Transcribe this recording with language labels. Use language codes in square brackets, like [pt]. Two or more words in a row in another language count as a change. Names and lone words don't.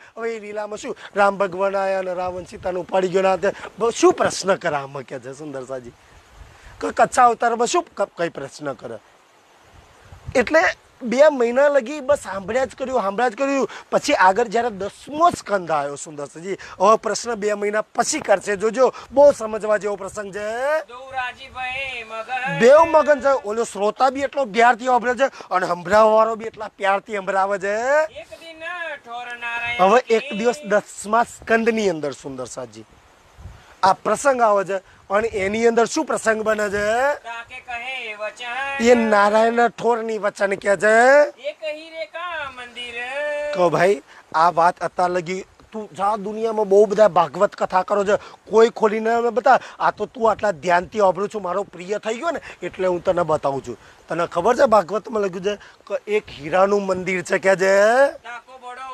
[gu] હવે એ લીલામાં શું રામ ભગવાન આવ્યા અને રાવણ સીતાનું ઉપાડી ગયો ના શું પ્રશ્ન કરે આમાં કે છે સુંદર સાજી? કે કચ્છા અવતારમાં શું કઈ પ્રશ્ન કરે? એટલે 2 મહિના લગી બસ સાંભળ્યા જ કર્યું. પછી આગળ જ્યારે 10મો સ્કંદ આવ્યો સુંદર સાજી, હવે પ્રશ્ન 2 મહિના પછી કરશે. જોજો બહુ સમજવા જેવો પ્રસંગ છે. [hi] दो राजी भये मगन [gu] બેવ મગન છે. ઓલો શ્રોતા બી એટલો પ્યારથી સાંભળે છે અને સંભળાવવા વાળો બી એટલા પ્યારથી સંભળાવે છે. [hi] एक दिन ठोर नारायण [gu] હવે की એક દિવસ 10મા સ્કંદની અંદર સુંદર સાજી આ પ્રસંગ આવે છે, અને એની અંદર શું પ્રસંગ બને છે? [hi] ताके कहे वचन [gu] એ નારાયણ ઠોરની વચન કે છે [hi] एक हीरे का मंदिर [gu] કે ભાઈ આ વાત અત્યાર લગી તું જા દુનિયામાં બહુ બધા ભાગવત કથા કરો છે, કોઈ ખોલીને મને બતા. આ તો તું આટલા ધ્યાનથી સાંભળું છું, મારો પ્રિય થઈ ગયો ને એટલે હું તને બતાવું છું. તને ખબર છે ભાગવતમાં લખ્યું છે કે એક હીરાનું મંદિર છે કે જે [hi] ताको बड़ो